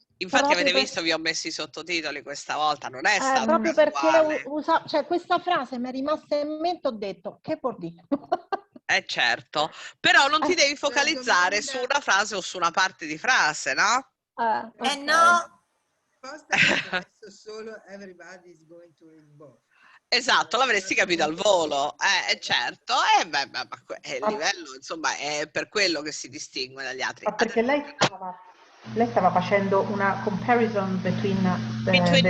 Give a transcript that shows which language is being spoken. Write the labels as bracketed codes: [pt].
[it] Infatti avete visto, vi ho messo i sottotitoli questa volta, non è stato proprio casuale. perché questa frase mi è rimasta in mente, ho detto, che vuol dire? Certo, però non ti devi focalizzare su una frase o su una parte di frase, no? Okay. No! Adesso solo [en] everybody's going to read both. [it] Esatto, l'avresti capito al volo, certo, il livello, insomma, è per quello che si distingue dagli altri. Ma perché lei stava facendo una [en] comparison between the